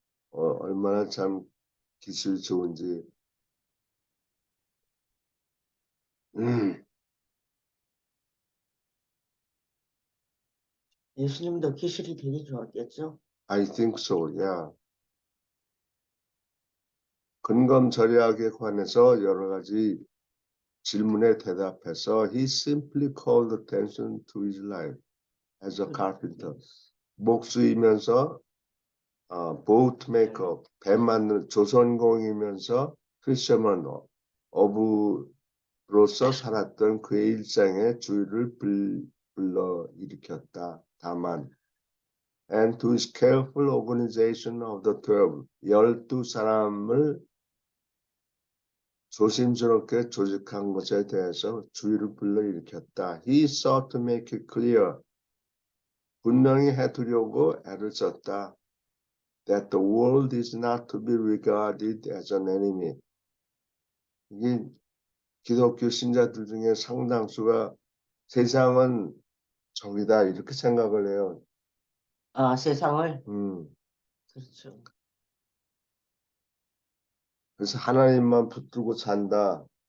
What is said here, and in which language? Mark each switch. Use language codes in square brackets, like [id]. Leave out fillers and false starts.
[ko] 얼마나 참 기술이 좋은지. 예수님도 기술이 되게 좋았겠죠? [en] I think so, yeah. [ko] 근검절약에 관해서 여러 가지 질문에 대답해서 [en] he simply called attention to his life as a carpenter. [ko] 목수이면서 [en] boat maker, [ko] 배 만드는 조선공이면서 fisherman, 어부로서 살았던 그의 일상에 주의를 불러일으켰다. 다만 [en] and to his careful organization of the 12, [ko] 12사람을 조심스럽게 조직한 것에 대해서 주의를 불러일으켰다. [en] He sought to make it clear. [ko] 분명히 해두려고 애를 썼다. [en] That the world is not to be regarded as an enemy. [ko] 이게 기독교 신자들 중에 상당수가 세상은 적이다 이렇게 생각을 해요. 아, 세상을. 그렇죠. 그래서 하나님만 붙들고 산다.